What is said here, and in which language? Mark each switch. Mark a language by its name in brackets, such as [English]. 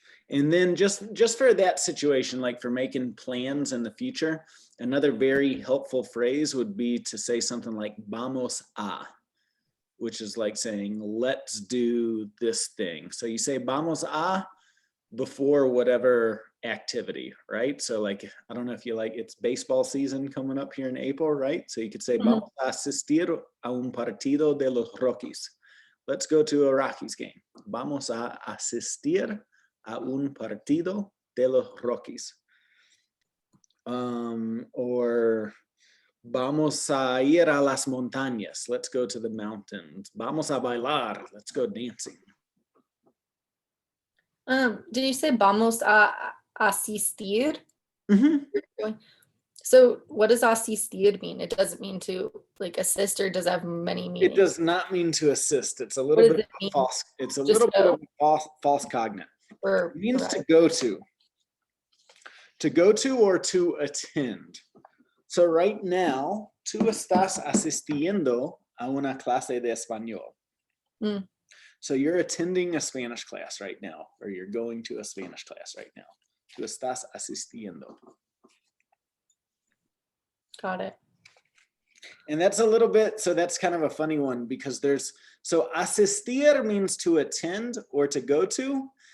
[English] And then just for that situation, like for making plans in the future, another very helpful phrase would be to say something like [Spanish] vamos a, [English] which is like saying, let's do this thing. So you say [Spanish] vamos a [English] before whatever activity, right? So like, I don't know if you like, it's baseball season coming up here in April, right? So you could say, [Spanish] vamos a asistir a un partido de los Rockies. [English] Let's go to a Rockies game. [Spanish] Vamos a asistir a un partido de los Rockies. Or vamos a ir a las montañas. [English] Let's go to the mountains. [Spanish] Vamos a bailar. [English] Let's go dancing. Did you say [Spanish] vamos a asistir? Mm-hmm. [English] So what does asistir mean? It doesn't mean to like assist, or does it have many meanings? It does not mean to assist. It's a little bit of false. It's a little bit of false cognate. It means to go to. To go to or to attend. So right now, [Spanish] tú estás asistiendo a una clase de español. [English] So you're attending a Spanish class right now, or you're going to a Spanish class right now. [Spanish] Tú estás asistiendo. [English] Got it. And that's a little bit, so that's kind of a funny one because so asistir means to attend or to go to.